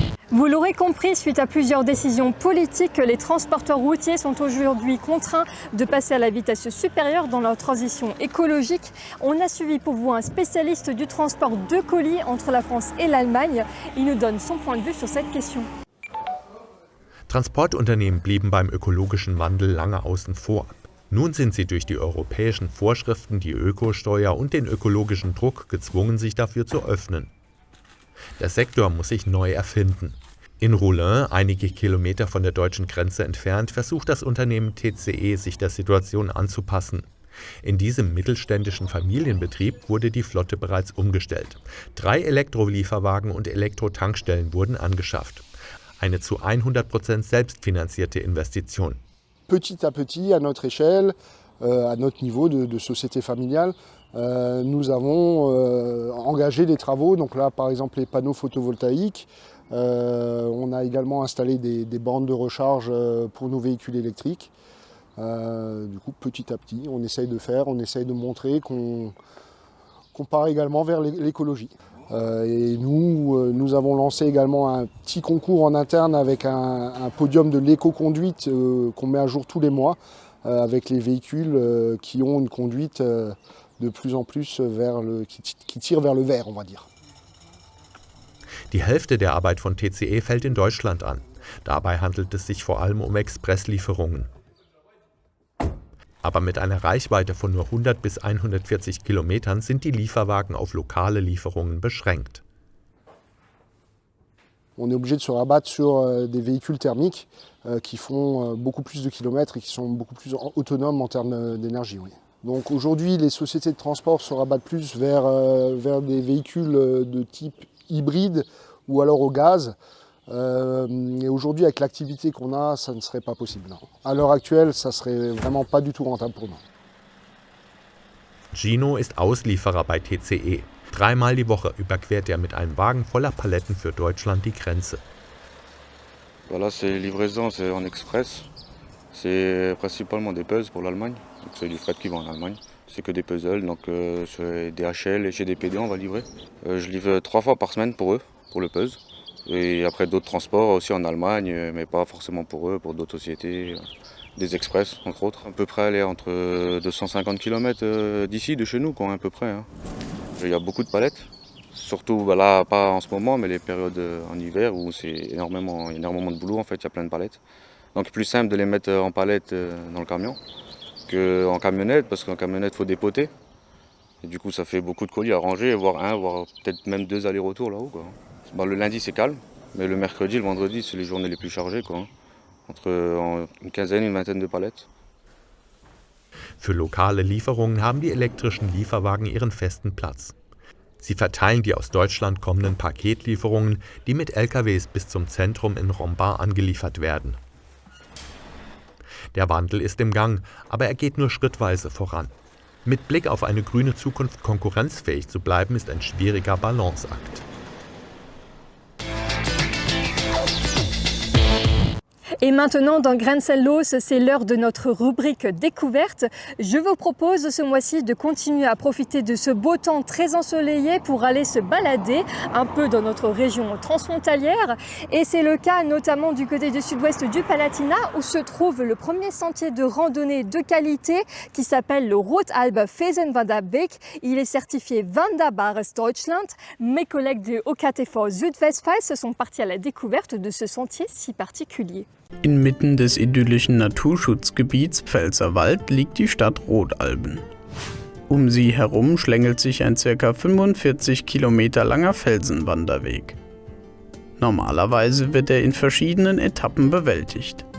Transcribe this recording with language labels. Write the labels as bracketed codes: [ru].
[fr] Vous l'aurez compris, suite à plusieurs décisions politiques, les transporteurs routiers sont aujourd'hui contraints de passer à la vitesse supérieure dans leur transition écologique. On a suivi pour vous un spécialiste du transport de colis entre la France et l'Allemagne. Il nous donne son point de vue sur cette question. [de] Transportunternehmen blieben beim ökologischen Wandel lange außen vor. Nun sind sie durch die europäischen Vorschriften, die Ökosteuer und den ökologischen Druck gezwungen, sich dafür zu öffnen. Der Sektor muss sich neu erfinden. In Roulin, einige Kilometer von der deutschen Grenze entfernt, versucht das Unternehmen TCE, sich der Situation anzupassen. In diesem mittelständischen Familienbetrieb wurde die Flotte bereits umgestellt. 3 Elektrolieferwagen und Elektrotankstellen wurden angeschafft. Eine zu 100% selbstfinanzierte Investition. [fr] Petit à petit, à notre échelle, à notre niveau de société familiale, nous avons engagé des travaux. Donc là, par exemple, les panneaux photovoltaïques. On a également installé des bornes de recharge pour nos véhicules électriques. Du coup, petit à petit, on essaye de montrer qu'on part également vers l'écologie. Et nous avons lancé également un petit concours en interne avec un podium de l'éco-conduite qu'on met à jour tous les mois avec les véhicules qui ont une conduite de plus en plus qui tire vers le vert, on va dire. [de] Die Hälfte der Arbeit von TCE fällt in Deutschland an. Dabei handelt es sich vor allem um Expresslieferungen. Aber mit einer Reichweite von nur 100 bis 140 Kilometern sind die Lieferwagen auf lokale Lieferungen beschränkt. [fr] On est obligé de se rabattre sur des véhicules thermiques qui font beaucoup plus de kilomètres et qui sont beaucoup plus autonomes en termes d'énergie. Oui. Donc aujourd'hui, les sociétés de transport se rabattent plus vers des véhicules de type hybride ou alors au gaz. Et aujourd'hui, avec l'activité qu'on a, ça ne serait pas possible. Non. À l'heure actuelle, ça ne serait vraiment pas du tout rentable pour nous. [de] Gino ist Auslieferer bei TCE. 3-mal die Woche überquert er mit einem Wagen voller Paletten für Deutschland die Grenze. [fr] Voilà, c'est livraison, c'est en express. C'est principalement des puzzles pour l'Allemagne. Donc c'est du fret qui va en Allemagne. C'est que des puzzles, donc chez DHL et chez DPD on va livrer. Je livre 3 fois par semaine pour eux, pour le puzzle. Et après d'autres transports aussi en Allemagne, mais pas forcément pour eux, pour d'autres sociétés. Des express entre autres. À peu près aller entre 250 km d'ici, de chez nous, quoi, à peu près. Hein. Il y a beaucoup de palettes. Surtout là, pas en ce moment, mais les périodes en hiver où c'est énormément de boulot en fait, il y a plein de palettes. Donc plus simple de les mettre en palette dans le camion qu'en camionnette, parce qu'en camionnette il faut dépoter. Et du coup ça fait beaucoup de colis à ranger, voire peut-être même 2 allers-retours là-haut. Quoi. Le lundi c'est calme, mais le mercredi, le vendredi c'est les journées les plus chargées. Quoi. Entre une quinzaine et une vingtaine de palettes. [de] Für lokale Lieferungen haben die elektrischen Lieferwagen ihren festen Platz. Sie verteilen die aus Deutschland kommenden Paketlieferungen, die mit LKWs bis zum Zentrum in Rombart angeliefert werden. Der Wandel ist im Gang, aber er geht nur schrittweise voran. Mit Blick auf eine grüne Zukunft konkurrenzfähig zu bleiben, ist ein schwieriger Balanceakt. [fr] Et maintenant, dans Grenzenlos, c'est l'heure de notre rubrique découverte. Je vous propose ce mois-ci de continuer à profiter de ce beau temps très ensoleillé pour aller se balader un peu dans notre région transfrontalière. Et c'est le cas notamment du côté du sud-ouest du Palatinat où se trouve le premier sentier de randonnée de qualité qui s'appelle le Rotalber Felsenwanderweg. Il est certifié Wanderbares Deutschland. Mes collègues de OKTV Südwestpfalz sont partis à la découverte de ce sentier si particulier. [de] Inmitten des idyllischen Naturschutzgebiets Pfälzerwald liegt die Stadt Rotalben. Sie herum schlängelt sich ein ca. 45 Kilometer langer Felsenwanderweg. Normalerweise wird er in verschiedenen Etappen bewältigt.